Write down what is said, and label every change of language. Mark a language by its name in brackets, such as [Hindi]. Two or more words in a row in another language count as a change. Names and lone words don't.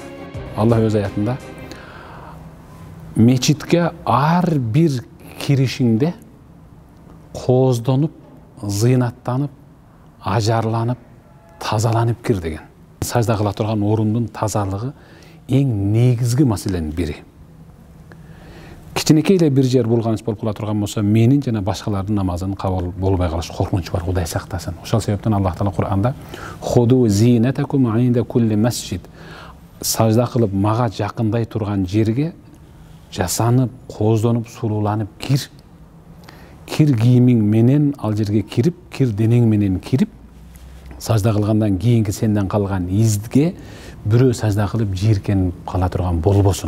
[Kyrgyz] Алла өз аятында мечитке ар бир киришиңде кооздонуп, зыйнаттанып, ажарланып, тазаланып кир деген. Сажда кыла турган орундун тазалыгы эң негизги маселенин бири. Кичинекей эле бир жер булганыч болуп кала турган болсо, менин жана башкалардын намазын кабыл болбой калыш коркунучу бар, Кудай сактасын. Ошол себептен Аллах Таала Кур'анда [Arabic] "خذوا زينتكم عند كل مسجد" [Kyrgyz] сажда кылып мага жакындай турган жерге жасанып, кооздонуп, сулууланып кир. Кир кийимиң менен ал жерге кирип, кир денең менен кирип, сажда кылгандан кийинки сенден калган изге бирөө сажда кылып жийиркенип кала турган болбосун.